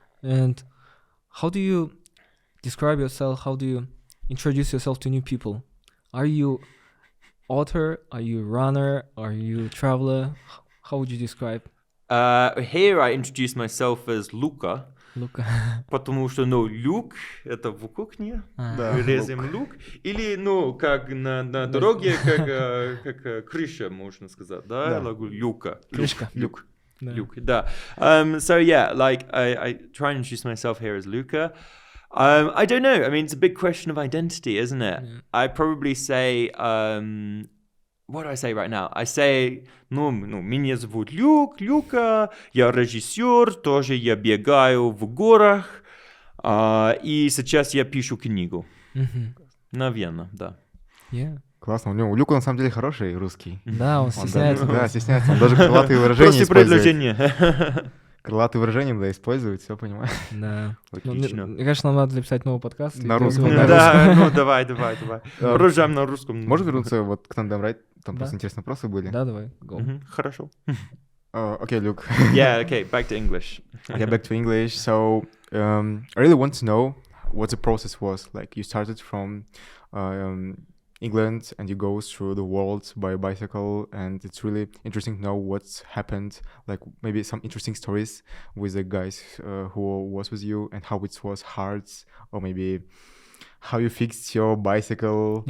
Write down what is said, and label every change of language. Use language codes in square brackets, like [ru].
[en] And how do you describe yourself? How do you introduce yourself to new people? Are you author? Are you runner? Are you traveler? How would you describe? Here I introduce myself as Luka. [ru] Потому что, Люк — это в кухне, резем лук, или, как на дороге, как крыша, можно сказать, да, Люка. Крышка. Люк, да. [en] So yeah, like I try and introduce myself here as Luka. I don't know. I mean, it's a big question of identity, isn't it? Yeah. I probably say, what do I say right now? I say, [ru] меня зовут Люка, я режиссер, тоже я бегаю в горах, и сейчас я пишу книгу. Наверное, да. [en] Yeah. [ru] Классно. У Люка на самом деле хороший русский. Да, он стесняется. Да, стесняется. Он даже крылатые выражения использует. Крылатые выражения, использует, все понимаю. Да. Отлично. Мне кажется, нам надо записать новый подкаст. На русском. Да, давай. Продолжаем на русском. Можно вернуться вот к Tandem Ride? Там просто интересные вопросы были. Да, давай. [en] Go. [ru] Хорошо. [en] Okay, Luke. Yeah, okay, back to English. Okay, back to English. So, I really want to know what the process was. Like, you started from England and you go through the world by bicycle, and it's really interesting to know what's happened, like maybe some interesting stories with the guys who was with you and how it was hard, or maybe how you fixed your bicycle.